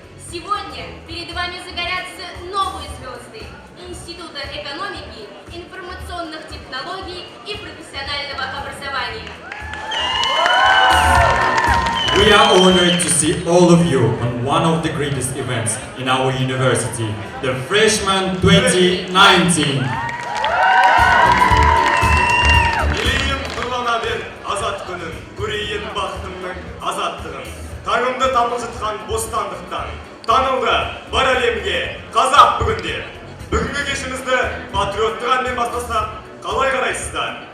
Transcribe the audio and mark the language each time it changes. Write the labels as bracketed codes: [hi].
[ru] Сегодня перед вами загорятся новые звезды Института экономики, информационных технологий и профессионального образования. [en] We are honored to see all of you on one of the greatest events in our university, the Freshman 2019. [kk] Елейін нұрлана бер азат күнім, көрейін бақытымның азаттығын. Таңымды тамылжытқан бостандықтан, танылды бар әлемге қазақ бүгінде. Бүгінгі кешімізді патриоттық әнмен бастасақ, қалай қарайсыздар?